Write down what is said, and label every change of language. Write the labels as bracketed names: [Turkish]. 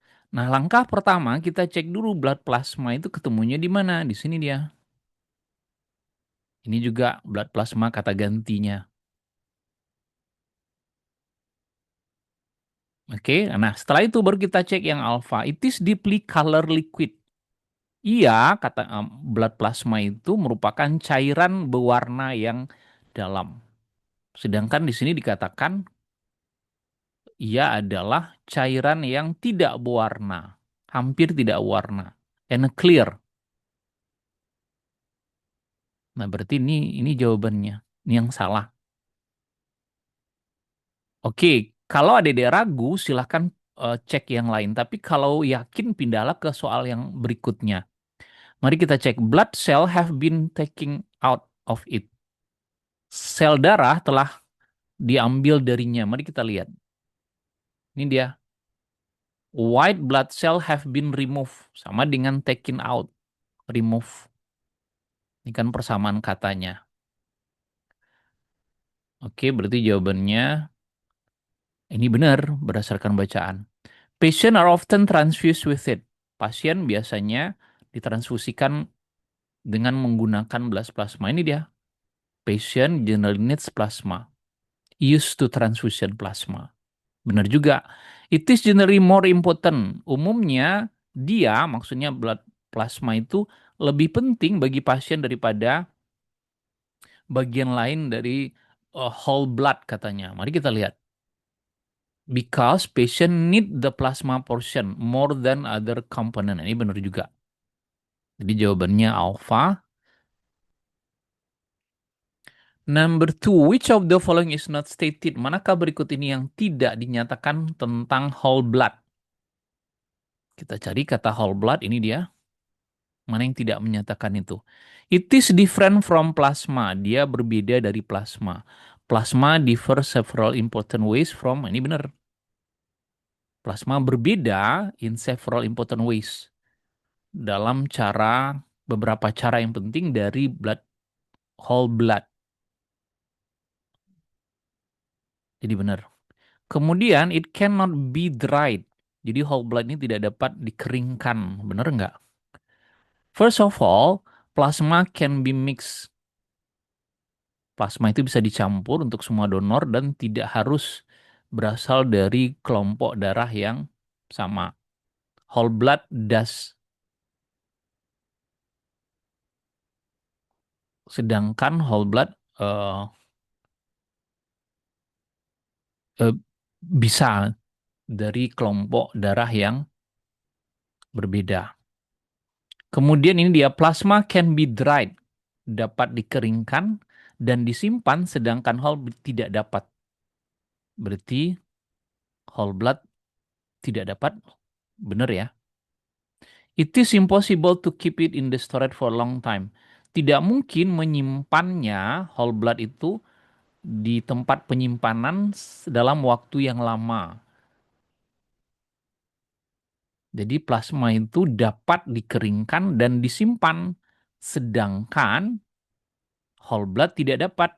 [Indonesian] Nah, langkah pertama kita cek dulu blood plasma itu ketemunya di mana? Di sini dia. Ini juga blood plasma kata gantinya. Oke, nah setelah itu baru kita cek yang alpha. [English] It is deeply color liquid. [Indonesian] Iya, kata blood plasma itu merupakan cairan berwarna yang dalam. Sedangkan di sini dikatakan ia adalah cairan yang tidak berwarna, hampir tidak warna, [English] and clear. [Indonesian] Nah, berarti ini jawabannya. Ini yang salah. Oke, kalau ada yang ragu, silahkan cek yang lain. Tapi kalau yakin, pindahlah ke soal yang berikutnya. Mari kita cek. [English] Blood cell have been taken out of it. [Indonesian] Sel darah telah diambil darinya. Mari kita lihat. Ini dia. [English] White blood cell have been removed. [Indonesian] Sama dengan [English] taken out. Remove. [Indonesian] Ini kan persamaan katanya. Oke, berarti jawabannya ini benar berdasarkan bacaan. [English] Patient are often transfused with it. [Indonesian] Pasien biasanya ditransfusikan dengan menggunakan belas plasma. Ini dia. [English] Patient generally needs plasma. Used to transfusion plasma. [Indonesian] Benar juga. [English] It is generally more important. [Indonesian] Umumnya dia, maksudnya blood plasma itu lebih penting bagi pasien daripada bagian lain dari whole blood katanya. Mari kita lihat. [English] Because patient need the plasma portion more than other component. [Indonesian] Ini benar juga. Jadi jawabannya alpha. [English] Number two, which of the following is not stated? [Indonesian] Manakah berikut ini yang tidak dinyatakan tentang whole blood? Kita cari kata whole blood, ini dia. Mana yang tidak menyatakan itu? [English] It is different from plasma. [Indonesian] Dia berbeda dari plasma. [English] Plasma differ several important ways from, [Indonesian] ini benar. Plasma berbeda [English] in several important ways. [Indonesian] Dalam beberapa cara yang penting dari whole blood. Jadi benar. Kemudian [English] it cannot be dried. [Indonesian] Jadi whole blood ini tidak dapat dikeringkan. Benar nggak? [English] First of all, plasma can be mixed. [Indonesian] Plasma itu bisa dicampur untuk semua donor dan tidak harus berasal dari kelompok darah yang sama. [English] Whole blood does. [Indonesian] Sedangkan whole blood eh, eh, bisa dari kelompok darah yang berbeda. Kemudian ini dia [English] plasma can be dried, [Indonesian] dapat dikeringkan dan disimpan sedangkan whole blood tidak dapat. Berarti whole blood tidak dapat, benar ya? [English] It is impossible to keep it in the storage for a long time. [Indonesian] Tidak mungkin menyimpannya whole blood itu di tempat penyimpanan dalam waktu yang lama. Jadi plasma itu dapat dikeringkan dan disimpan, sedangkan whole blood tidak dapat.